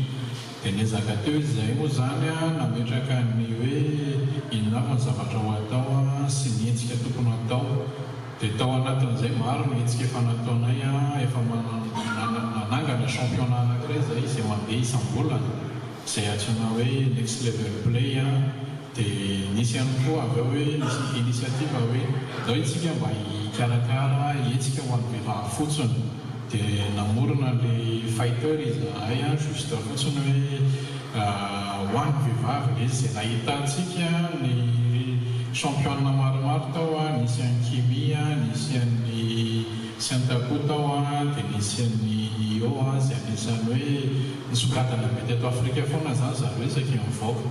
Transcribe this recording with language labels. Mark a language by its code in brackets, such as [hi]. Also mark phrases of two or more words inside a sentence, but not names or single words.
[mg] Dia ny ezaka teo izay moa zany nametraka ny hoe inona avy ny zavatra ho atao sy ny hetsika tokony atao. Dia tao anatin'izay maro ny hetsika efa nataonay efa nanangana championnat anankiray izay izay mandeha isam-bolana izay antsoina hoe next level play. Dia nisy ihany koa avy eo hoe nisy initiative hoe zao itsika mba hikarakara hetsika ho an'ny vehivavy fotsiny. Dia namorona le fighter izahay juste fotsiny hoe ho an'ny vehivavy izy izay nahitantsika ny championnat maromaro tao nisy an'ny Kimi, nisy an'ny Sentaku tao dia nisy an'ny io izay anisany hoe nisokatana be teto Afrika foana zany zareo isaky mivoaka.